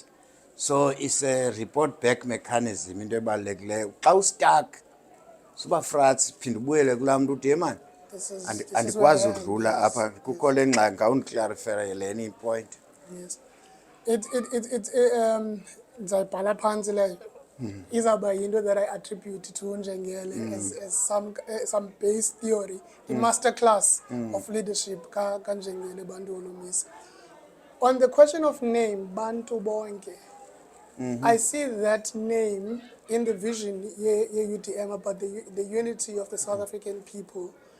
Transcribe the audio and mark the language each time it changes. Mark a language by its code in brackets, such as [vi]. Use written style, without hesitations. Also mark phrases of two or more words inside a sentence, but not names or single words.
[en] So it's a report back mechanism [xh] into ebalulekileyo. Xa ustuck suba frats phinda ubuyele kulaa mntu uthi man andikwazi udlula apha kukho le ngxaki ngawundiclarifere [en] any point. Yes. [xh] Ndizayibhala phantsi leyo. Izawuba yinto [en] that I attribute to Njengele as some base theory, the masterclass of leadership ka Njengele Bantu Holomisa. On the question of name, Bantu Bonke, I see that name in the vision UDM about the unity of the South African people.